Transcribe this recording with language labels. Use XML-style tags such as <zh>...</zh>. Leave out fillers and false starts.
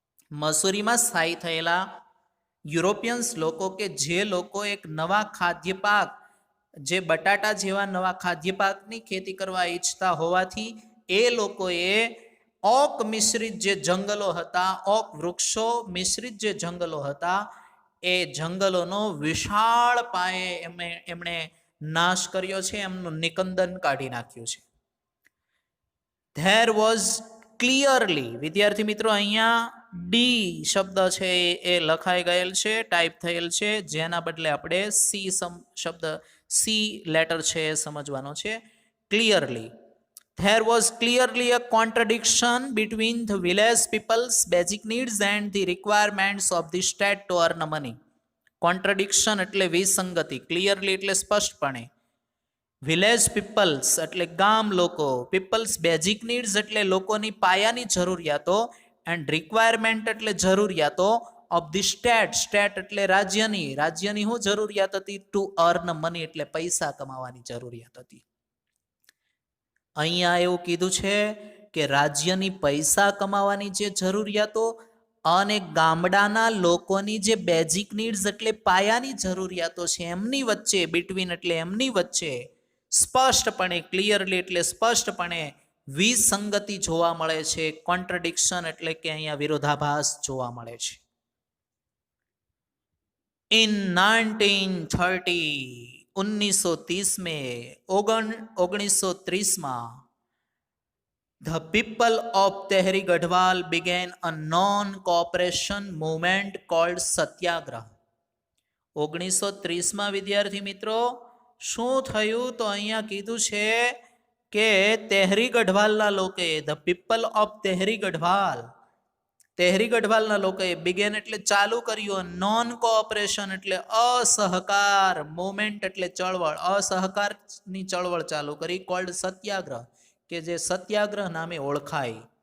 <gu>મસૂરીમાં સ્થાયી થયેલા યુરોપિયન્સ લોકો કે જે લોકો એક નવા ખાદ્ય પાક, જે બટાટા જેવા નવા ખાદ્ય પાકની ખેતી કરવા ઈચ્છતા હોવાથી એ લોકોએ ઓક મિશ્રિત જે જંગલો હતા, ઓક વૃક્ષો મિશ્રિત જે જંગલો હતા, એ જંગલોનો વિશાળ પાયે એમણે નાશ કર્યો છે, એમનું નિકંદન કાઢી નાખ્યું છે.</gu> <en>there was clearly,</en> <gu>વિદ્યાર્થી મિત્રો અહીંયા ડી શબ્દ છે એ લખાઈ ગયેલ છે, ટાઈપ થયેલ છે, જેના બદલે આપણે સી શબ્દ સી લેટર છે એ સમજવાનો છે.</gu> <en>Clearly, there was clearly a contradiction between the village people's basic needs and the requirements of the state to earn money.</en> <gu>કોન્ટ્રડિક્શન એટલે વિસંગતિ, ક્લિયરલી એટલે સ્પષ્ટપણે,</gu> <en>village people's</en> <gu>એટલે ગામ લોકો,</gu> <en>people's basic needs</en> <gu>એટલે લોકોની પાયાની જરૂરિયાતો, એન્ડ રિક્વાયરમેન્ટ એટલે જરૂરિયાતો,</gu> <en>of the state,</en> <gu>સ્ટેટ એટલે રાજ્યની, રાજ્યની શું જરૂરિયાત હતી?</gu> <en>to earn money</en> <gu>એટલે પૈસા કમાવાની જરૂરિયાત હતી. અહીંયા એવું કીધું છે કે રાજ્યની પૈસા કમાવાની જે જરૂરિયાતો અને ગામડાના લોકોની જે બેઝિક નીડ્સ એટલે પાયાની જરૂરિયાતો છે એમની વચ્ચે, બિટવીન એટલે એમની વચ્ચે સ્પષ્ટપણે, ક્લિયરલી એટલે સ્પષ્ટપણે વિસંગતિ જોવા મળે છે. કોન્ટ્રડિક્શન એટલે કે અહીંયા વિરોધાભાસ જોવા મળે છે.</gu> <en>in 1930,</en> <hi>1930 में 1930 में</hi> <en>the people of Tehri Gadhwal began a non-cooperation movement called satyagraha.</en> <gu>1930 માં વિદ્યાર્થી મિત્રો શું થયું? તો અહીંયા કીધું છે કે તેહરી ગઢવાલના લોકોએ,</gu> <en>the people of Tehri Garhwal,</en> <gu>Tehri ગઢવાલના લોકોએ બિગેન એટલે ચાલુ કર્યું,</gu> <en>non cooperation</en> <gu>એટલે અસહકાર, મુવમેન્ટ એટલે ચળવળ, અસહકારની ચળવળ ચાલુ કરી,</gu> <en>called Satyagraha,</en> <gu>કે જે સત્યાગ્રહ નામે ઓળખાય.</gu>